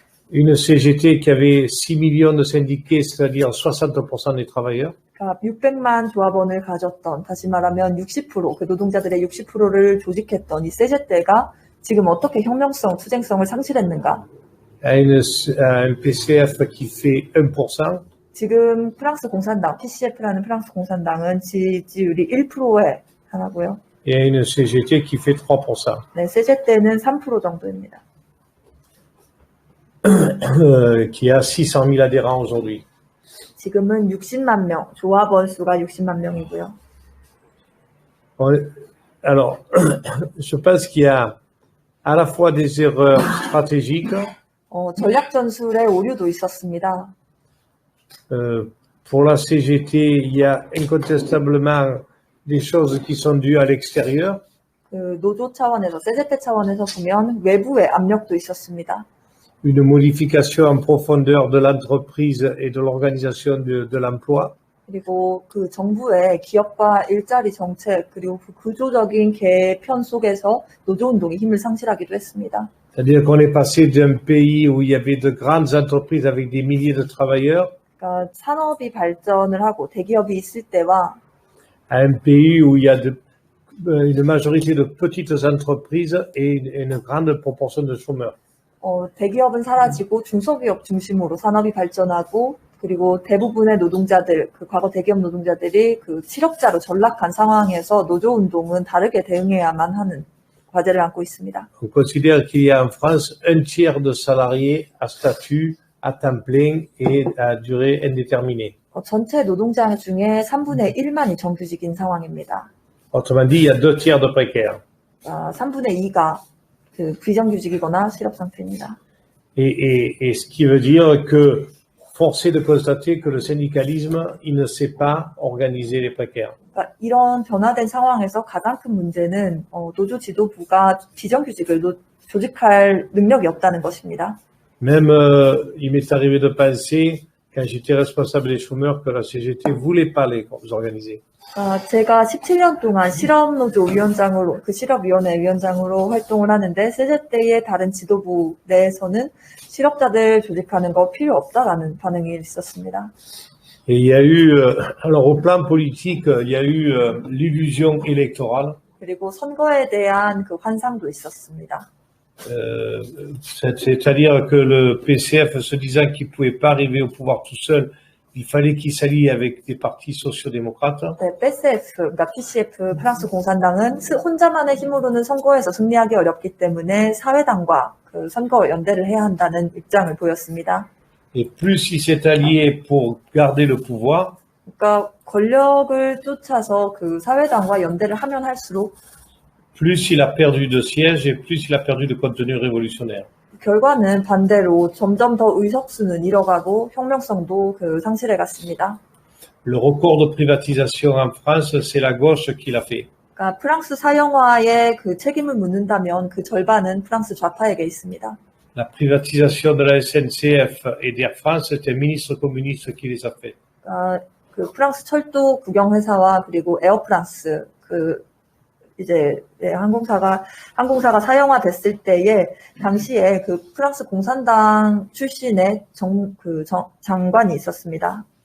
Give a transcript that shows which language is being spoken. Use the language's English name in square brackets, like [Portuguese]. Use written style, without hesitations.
[French] Une CGT qui avait 6 millions de syndiqués, c'est-à-dire 60% des travailleurs. [Korean] 그러니까 600만 조합원을 가졌던, 다시 말하면 60%, 그 노동자들의 60%를 조직했던 이 세제떼가 지금 어떻게 혁명성, 투쟁성을 상실했는가? [French] Un PCF qui fait 1%. [Korean] 지금 프랑스 공산당, PCF라는 프랑스 공산당은 지지율이 1%에 하나고요. [French] Et une CGT qui fait 3%. [Korean] 네, 세제떼는 3% 정도입니다. [French] Qui a 600 000 adhérents aujourd'hui. [Korean] 지금은 60만 명, 조합원 수가 60만 명이고요. [French] Alors, je pense qu'il y a à la fois des erreurs stratégiques. [Korean] 전략 전술의 오류도 있었습니다. [French] Pour la CGT, il y a incontestablement des choses qui sont dues à l'extérieur. [Korean] 그 노조 차원에서, CGT 차원에서 보면 외부의 압력도 있었습니다. [French] Une modification en profondeur de l'entreprise et de l'organisation de l'emploi. [Korean] 그리고 그 정부의 기업과 일자리 정책, 그리고 그 구조적인 개편 속에서 노조운동이 힘을 상실하기도 했습니다. [French] C'est-à-dire qu'on est passé d'un pays où il y avait de grandes entreprises avec des milliers de travailleurs [Korean] 그러니까 산업이 발전을 하고 대기업이 있을 때와 [French] à un pays où il y a une majorité de petites entreprises et une grande proportion de chômeurs. [Korean] 대기업은 사라지고 중소기업 중심으로 산업이 발전하고 그리고 대부분의 노동자들, 그 과거 대기업 노동자들이 그 실업자로 전락한 상황에서 노조운동은 다르게 대응해야만 하는 과제를 안고 있습니다. [French] On considère qu'il y a en France un tiers de salariés à statut à temps plein et à durée indéterminée. [Korean] 전체 노동자 중에 3분의 1만이 정규직인 상황입니다. [French] Autrement dit, il y a 2 tiers de précaires. [Korean] 3분의 2가 그 비정규직이거나 실업 상태입니다. [French] Et ce qui veut dire que force est de constater que le syndicalisme, il ne sait pas organiser les précaires. [Korean] 그러니까 이런 변화된 상황에서 가장 큰 문제는 노조 지도부가 비정규직을 조직할 능력이 없다는 것입니다. [French] Même, il m'est arrivé de penser, quand j'étais responsable des chômeurs, que la CGT voulait pas les organiser. [Korean] 제가 17년 동안 실업노조 위원장으로, 그 실업위원회 위원장으로 활동을 하는데, 세제때의 다른 지도부 내에서는 실업자들 조직하는 거 필요 없다라는 반응이 있었습니다. [French] Et il y a eu, alors au plan politique, il y a eu l'illusion électorale. [Korean] 그리고 선거에 대한 그 환상도 있었습니다. [French] C'est-à-dire que le PCF, se disant qu'il ne pouvait pas arriver au pouvoir tout seul, il fallait qu'il s'allie avec des partis sociaux-démocrates. [Korean] 네, PCF, 그러니까 PCF, 프랑스 공산당은 혼자만의 힘으로는 선거에서 승리하기 어렵기 때문에 사회당과 그 선거 연대를 해야 한다는 입장을 보였습니다. [French] Et plus il s'est allié pour garder le pouvoir, [Korean] 그러니까 권력을 쫓아서 그 사회당과 연대를 하면 할수록 [French] plus il a perdu de sièges et plus il a perdu de contenu révolutionnaire. [Korean] 결과는 반대로 점점 더 의석수는 잃어가고 혁명성도 그 상실해 갔습니다. [French] Le record de privatisation en France, c'est la gauche qui l'a fait. [Korean] 그러니까 프랑스 사형화에 그 책임을 묻는다면 그 절반은 프랑스 좌파에게 있습니다. [French] La privatisation de la SNCF et d'Air France, c'est un ministre communiste qui les a fait. [Korean] 그 프랑스 철도 국영회사와 그리고 에어프랑스 그 이제 항공사가 사형화됐을 때에 당시에 그 프랑스 공산당 출신의 장관이 있었습니다.